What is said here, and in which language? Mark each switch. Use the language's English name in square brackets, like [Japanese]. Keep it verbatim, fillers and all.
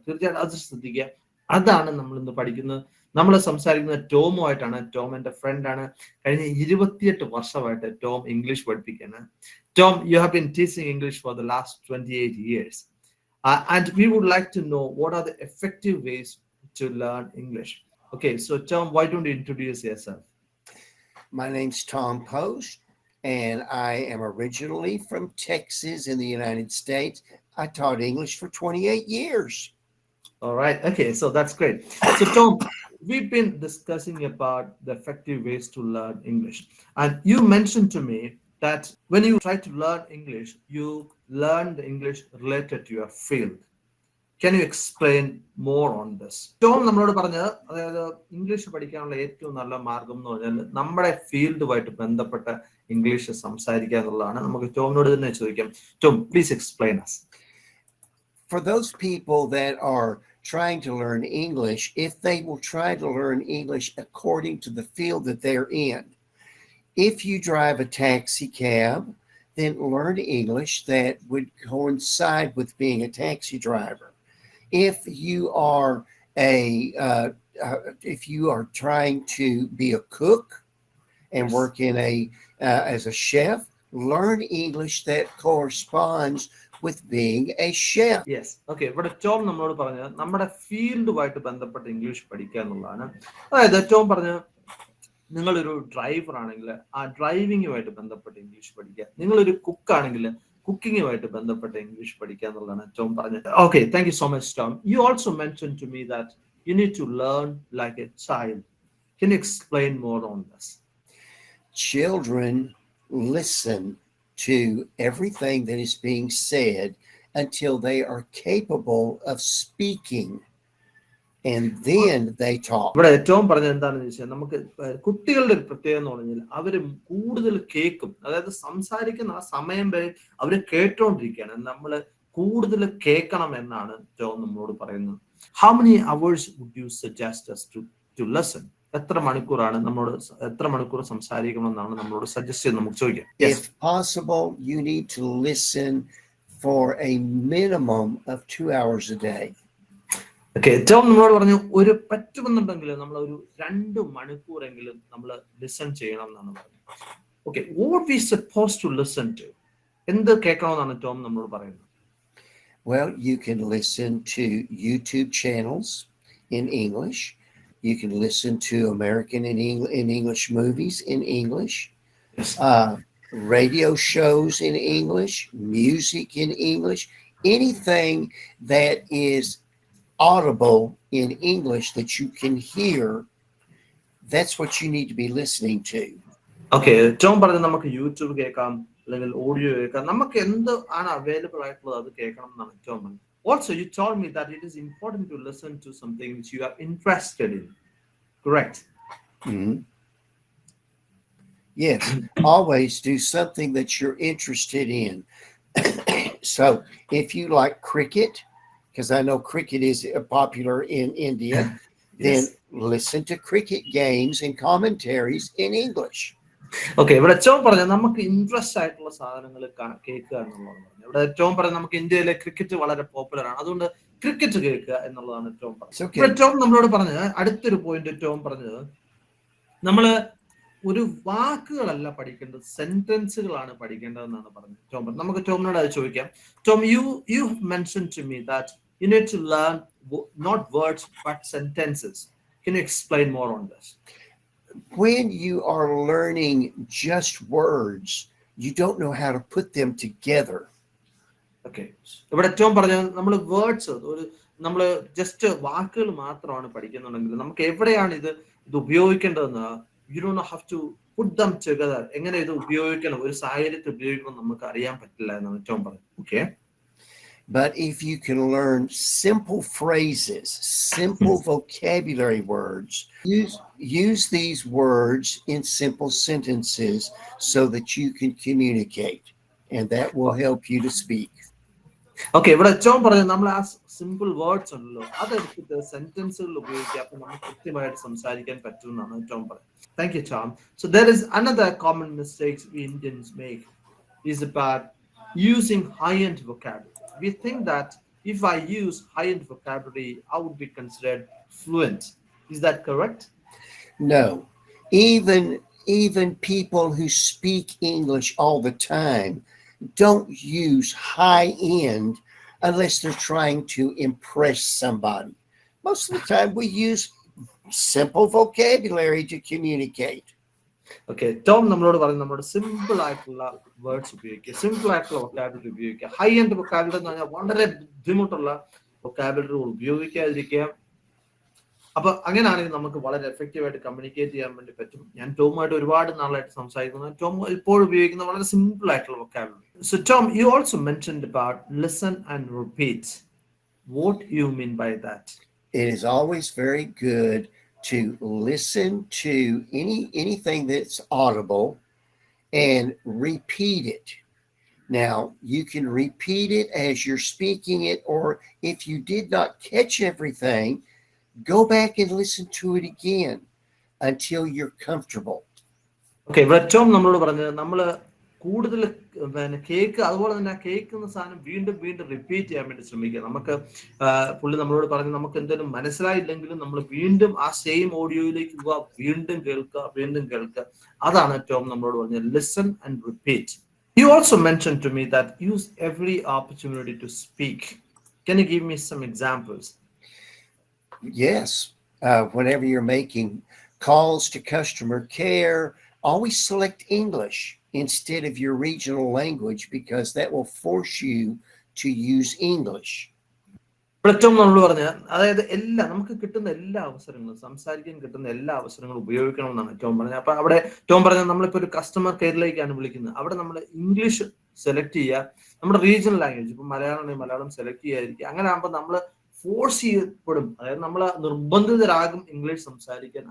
[Malayalam] തീർച്ചയായിട്ടും അത് ശ്രദ്ധിക്കുക. അതാണ് നമ്മൾ ഇന്ന് പഠിക്കുന്നത്. നമ്മൾ സംസാരിക്കുന്നത് ടോമുമായിട്ടാണ്. ടോം എന്റെ ഫ്രണ്ടാണ്. കഴിഞ്ഞ ഇരുപത്തിയെട്ട് വർഷമായിട്ട് ടോം ഇംഗ്ലീഷ് പഠിപ്പിക്കുകയാണ്. [English] Tom, you have been teaching English for the last twenty eight years and we would like to know what are the effective ways to learn English. Okay, so Tom, why don't you introduce yourself? My name's Tom Post, and I am originally from Texas in the United States. I taught English for twenty-eight years. All right, okay, so that's great. So Tom, we've been discussing about the effective ways to learn English. And you mentioned to me that when you try to learn English, you learn the English related to your field. Can you explain more on this? [Malayalam] Tom നമ്മളോട് പറഞ്ഞത്, അതായത് English പഠിക്കാനുള്ള ഏറ്റവും നല്ല മാർഗം എന്ന് പറഞ്ഞാൽ നമ്മുടെ ഫീൽഡുമായിട്ട് ബന്ധപ്പെട്ട ഇംഗ്ലീഷ് സംസാരിക്കുക എന്നുള്ളതാണ്. നമുക്ക് ടോമിനോട് തന്നെ ചോദിക്കാം. [English] Tom, please explain us. For those people that are trying to learn English, if they will try to learn English according to the field that they're in. If you drive a taxi cab, then learn English that would coincide with being a taxi driver. If you are a uh, uh, if you are trying to be a cook and work in a uh, as a chef, learn English that corresponds with being a chef. Yes. Okay. [Malayalam] ഇവിടെ Tom നമ്മളോട് പറഞ്ഞത് നമ്മുടെ ഫീൽഡുമായിട്ട് ബന്ധപ്പെട്ട English പഠിക്കുക എന്നുള്ളതാണ്. അതായത് Tom പറഞ്ഞ, നിങ്ങളൊരു ഡ്രൈവർ ആണെങ്കിൽ ആ ഡ്രൈവിങ്ങുമായിട്ട് ബന്ധപ്പെട്ട് ഇംഗ്ലീഷ് പഠിക്കുക. നിങ്ങളൊരു കുക്കാണെങ്കിൽ കുക്കിങ്ങുമായിട്ട് ബന്ധപ്പെട്ട ഇംഗ്ലീഷ് പഠിക്കുക എന്നുള്ളതാണ് ടോം പറഞ്ഞത്. [English] Okay, thank you so much Tom. You also mention to me that you need to learn like a child. Can you explain more on this? Children listen to everything that is being said until they are capable of speaking. And then they talk. [Malayalam] ഇവിടെ ഏറ്റവും പറഞ്ഞത് എന്താണെന്ന് വെച്ചാൽ, നമുക്ക് കുട്ടികളുടെ ഒരു പ്രത്യേകത എന്ന് പറഞ്ഞാൽ അവര് കൂടുതൽ കേൾക്കും. അതായത് സംസാരിക്കുന്ന ആ സമയം വരെ അവര് കേട്ടോണ്ടിരിക്കുകയാണ്. നമ്മള് കൂടുതൽ കേൾക്കണം എന്നാണ് ടോം നമ്മളോട് പറയുന്നത്. [English] How many hours would you suggest us to to listen? [Malayalam] എത്ര മണിക്കൂറാണ് നമ്മളോട് എത്ര മണിക്കൂർ സംസാരിക്കണമെന്നാണ് നമ്മളോട് സജസ്റ്റ് ചെയ്യുന്നത്? നമുക്ക് ചോദിക്കാം. [English] If possible, you need to listen for a minimum of two hours a day. [Malayalam] Okay, Tom നമ്മളോട് പറഞ്ഞു ഒരു പറ്റുമെന്നുണ്ടെങ്കിൽ നമ്മൾ ഒരു രണ്ട് മണിക്കൂറെങ്കിലും നമ്മൾ ലിസൺ ചെയ്യണം എന്നാണ് പറഞ്ഞത്. [English] Okay, what we suppose to listen to? [Malayalam] എന്ത് കേൾക്കണമെന്നാണ് ടോം നമ്മളോട് പറയുന്നത്? [English] Well, you can listen to YouTube channels in English. You can listen to American and Eng- in English movies in English. Uh, radio shows in English, music in English, anything that is audible in English that you can hear, that's what you need to be listening to. [Malayalam] Okay, Tom പറഞ്ഞത് നമുക്ക് YouTube കേൾക്കാം, അല്ലെങ്കിൽ audio കേൾക്കാം. നമുക്ക് എന്ത് ആണ് available ആയിട്ടുള്ളത് അത് കേൾക്കണം എന്നാണ് ടോം പറഞ്ഞത്. [English] Also you told me that it is important to listen to something which you are interested in. Correct? Mm-hmm. Yes, always do something that you're interested in. So, if you like cricket, because I know cricket is popular in India, yes. Then listen to cricket games and commentaries in English. [Malayalam] Okay, ഇവിടെ Tom പറഞ്ഞു നമുക്ക് interest ആയിട്ടുള്ള സാധനങ്ങൾ കേൾക്കുക എന്നുള്ളതാണ് പറഞ്ഞത്. ഇവിടെ Tom പറഞ്ഞു നമുക്ക് ഇന്ത്യയിലെ ക്രിക്കറ്റ് വളരെ പോപ്പുലർ ആണ്, അതുകൊണ്ട് ക്രിക്കറ്റ് കേൾക്കുക എന്നുള്ളതാണ് ടോം പറഞ്ഞത്. ഇവിടെ ടോം നമ്മളോട് പറഞ്ഞത് അടുത്തൊരു പോയിന്റ്, ടോം പറഞ്ഞത് നമ്മള് ഒരു വാക്കുകളല്ല പഠിക്കേണ്ടത്, സെന്റൻസുകളാണ് പഠിക്കേണ്ടതെന്നാണ് പറഞ്ഞത് ടോം പറഞ്ഞത്. നമുക്ക് ടോമിനോട് അത് ചോദിക്കാം. [English] Tom, you you mention to me that you need to learn w- not words but sentences. Can you explain more on this? When you are learning just words, you don't know how to put them together. [Malayalam] Okay, ഇവിടെ Tom പറഞ്ഞു നമ്മൾ words ഒരു നമ്മൾ just വാക്കുകൾ മാത്രമാണ് പഠിക്കുന്നുണ്ടെങ്കിൽ നമുക്ക് എവിടെയാണ് ഇത് ഇത് ഉപയോഗിക്കേണ്ടതെന്ന്, [English] you don't know how to put them together. [Malayalam] എങ്ങനെ ഇത് ഉപയോഗിക്കണം, ഒരു സാഹചര്യത്തിൽ ഉപയോഗിക്കണം നമുക്ക് അറിയാൻ പറ്റില്ല എന്നാണ് ടോം പറഞ്ഞത്. [English] Okay. But if you can learn simple phrases, simple vocabulary words, use, use these words in simple sentences so that you can communicate, and that will help you to speak. [Malayalam] Okay, ഇവിടെ ഏറ്റവും പറഞ്ഞത് നമ്മൾ ആ simple words ഉണ്ടല്ലോ അതെടുത്തിട്ട് സെന്റൻസുകൾ ഉപയോഗിക്കുക. അപ്പൊ നമുക്ക് കൃത്യമായിട്ട് സംസാരിക്കാൻ പറ്റുമെന്നാണ് ഏറ്റവും പറയുന്നത്. [English] Thank you Tom. So there is another common mistakes we Indians make is about using high end vocabulary. We think that if I use high end vocabulary I would be considered fluent. Is that correct? No. Even even people who speak English all the time don't use high end unless they're trying to impress somebody. Most of the time we use simple vocabulary to communicate. [Malayalam] Okay, Tom nammalodu parayna nammode simple aayittulla words ubhayikka, simple aayittulla vocabulary ubhayikka. High end vocabulary enna vandare buddhimuttulla vocabulary ubhayikkadirikka. അപ്പൊ അങ്ങനെയാണെങ്കിൽ നമുക്ക് വളരെ effective ആയിട്ട് communicate ചെയ്യാൻ വേണ്ടി പറ്റും. ഞാൻ ടോമായിട്ട് ഒരുപാട് നാളായിട്ട് സംസാരിക്കുന്നത് ടോം ഇപ്പോൾ ഉപയോഗിക്കുന്ന വളരെ സിമ്പിൾ ആയിട്ടുള്ള vocabulary. [English] So Tom, you also mentioned about listen and repeat. What you mean by that? It is always very good to listen to any anything that's audible and repeat it. Now, you can repeat it as you're speaking it, or if you did not catch everything, go back and listen to it again until you're comfortable. [Malayalam] Okay, ഏറ്റവും നമ്മളോട് പറഞ്ഞത് നമ്മള് കൂടുതൽ cake അതുപോലെ തന്നെ ആ കേൾക്കുന്ന സാധനം വീണ്ടും വീണ്ടും റിപ്പീറ്റ് ചെയ്യാൻ വേണ്ടി ശ്രമിക്കുക. നമുക്ക് പുള്ളി നമ്മളോട് പറഞ്ഞ് നമുക്ക് എന്തെങ്കിലും മനസ്സിലായില്ലെങ്കിലും നമ്മൾ വീണ്ടും ആ സെയിം ഓഡിയോയിലേക്ക് പോവാ, വീണ്ടും കേൾക്കുക വീണ്ടും കേൾക്കുക. അതാണ് ഏറ്റവും നമ്മളോട് പറഞ്ഞത്, [English] Listen and repeat. You also mention to me that use every opportunity to speak. Can you give me some examples? Yes, uh, whenever you're making calls to customer care, always select English instead of your regional language because that will force you to use English. [Malayalam] ഏറ്റവും നമ്മൾ പറഞ്ഞ അതായത് എല്ലാ നമുക്ക് കിട്ടുന്ന എല്ലാ അവസരങ്ങളും സംസാരിക്കാൻ കിട്ടുന്ന എല്ലാ അവസരങ്ങളും ഉപയോഗിക്കണം എന്നാണ് ടോം പറഞ്ഞത്. അപ്പൊ അവിടെ ടോം പറഞ്ഞത് നമ്മളിപ്പോ ഒരു കസ്റ്റമർ കെയറിലേക്കാണ് വിളിക്കുന്നത്, അവിടെ നമ്മൾ ഇംഗ്ലീഷ് സെലക്ട് ചെയ്യുക, നമ്മുടെ റീജിയണൽ ലാംഗ്വേജ് ഇപ്പൊ മലയാളം മലയാളം സെലക്ട് ചെയ്യാതിരിക്കുക. അങ്ങനെ ആകുമ്പോൾ നമ്മള് ഫോഴ്സ് ചെയ്യപ്പെടും, അതായത് നമ്മൾ നിർബന്ധിതരാകും ഇംഗ്ലീഷ് സംസാരിക്കാൻ.